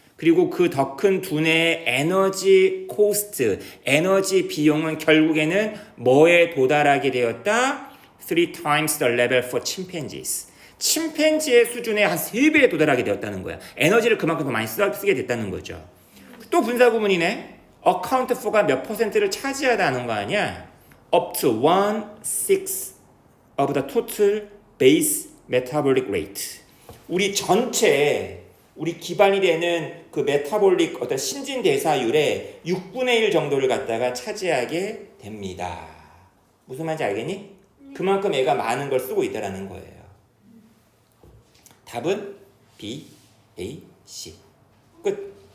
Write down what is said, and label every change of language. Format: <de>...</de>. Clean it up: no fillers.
<ko>그리고 그 더 큰 두뇌의 에너지 코스트, 에너지 비용은 결국에는 뭐에 도달하게 되었다?</ko> <en>3 times the level for chimpanzees.</en> <ko>침팬지의 수준에 한 3배에 도달하게 되었다는 거야. 에너지를 그만큼 더 많이 쓰게 됐다는 거죠. 또 분사 구문이네. account for가 몇 %를 차지하다는 거 아니야?</ko> <en>up to 1/6 of the total base metabolic rate.</en> <ko>우리 전체 우리 기반이 되는 그 메타볼릭 어떤 신진대사율의 6분의 1 정도를 갖다가 차지하게 됩니다. 무슨 말인지 알겠니? 그만큼 애가 많은 걸 쓰고 있다라는 거예요. 답은 B, A, C. 끝.</ko>